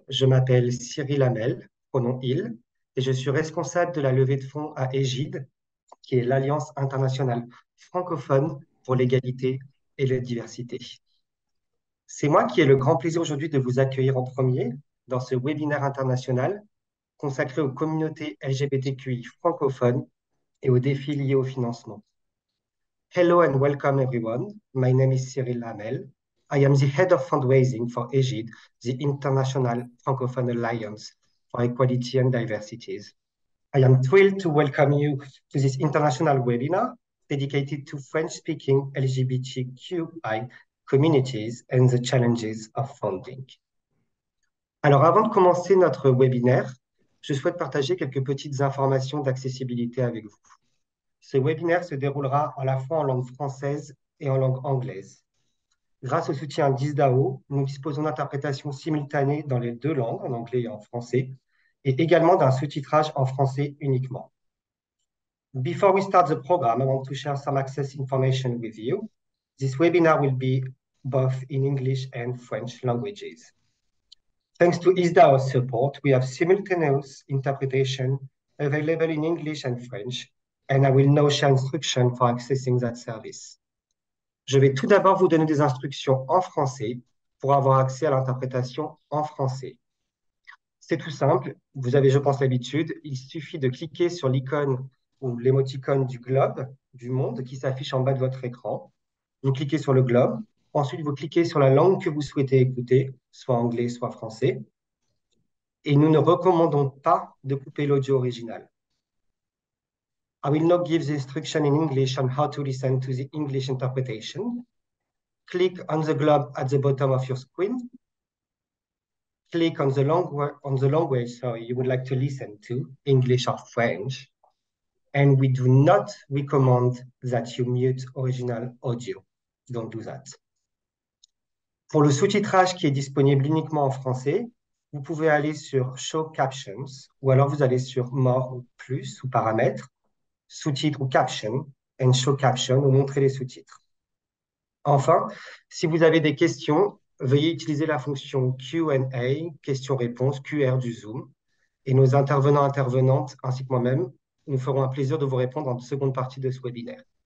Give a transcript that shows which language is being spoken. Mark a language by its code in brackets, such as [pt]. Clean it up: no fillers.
[fr] Je m'appelle Cyril Hamel, pronom il, et je suis responsable de la levée de fonds à Égide, qui est l'Alliance internationale francophone pour l'égalité et la diversité. C'est moi qui ai le grand plaisir aujourd'hui de vous accueillir en premier dans ce webinaire international consacré aux communautés LGBTQI francophones et aux défis liés au financement. [en] Hello and welcome everyone. My name is Cyril Hamel. I am the head of fundraising for EGID, the International Francophone Alliance for Equality and Diversities. I am thrilled to welcome you to this international webinar dedicated to French-speaking LGBTQI communities and the challenges of funding. [fr] Alors, avant de commencer notre webinaire, je souhaite partager quelques petites informations d'accessibilité avec vous. Ce webinaire se déroulera à la fois en langue française et en langue anglaise. Grâce au soutien d'ISDAO, nous disposons d'interprétations simultanées dans les deux langues, en anglais et en français, et également d'un sous-titrage en français uniquement. [en] Before we start the program, I want to share some access information with you. This webinar will be both in English and French languages. Thanks to ISDAO's support, we have simultaneous interpretation available in English and French, and I will now share instructions for accessing that service. [fr] Je vais tout d'abord vous donner des instructions en français pour avoir accès à l'interprétation en français. C'est tout simple, vous avez, je pense, l'habitude, il suffit de cliquer sur l'icône ou l'émoticône du globe, du monde, qui s'affiche en bas de votre écran. Vous cliquez sur le globe, ensuite vous cliquez sur la langue que vous souhaitez écouter, soit anglais, soit français, et nous ne recommandons pas de couper l'audio original. [en] I will now give the instruction in English on how to listen to the English interpretation. Click on the globe at the bottom of your screen. Click on the language you would like to listen to, English or French. And we do not recommend that you mute original audio. Don't do that. [fr] Pour le sous-titrage qui est disponible uniquement en français, vous pouvez aller sur Show Captions ou alors vous allez sur More ou Plus ou Paramètres, Sous-titres ou Caption, and Show Caption ou Montrer les sous-titres. Enfin, si vous avez des questions, veuillez utiliser la fonction Q&A, questions-réponses, QR du Zoom, et nos intervenantes, ainsi que moi-même, nous ferons un plaisir de vous répondre en seconde partie de ce webinaire.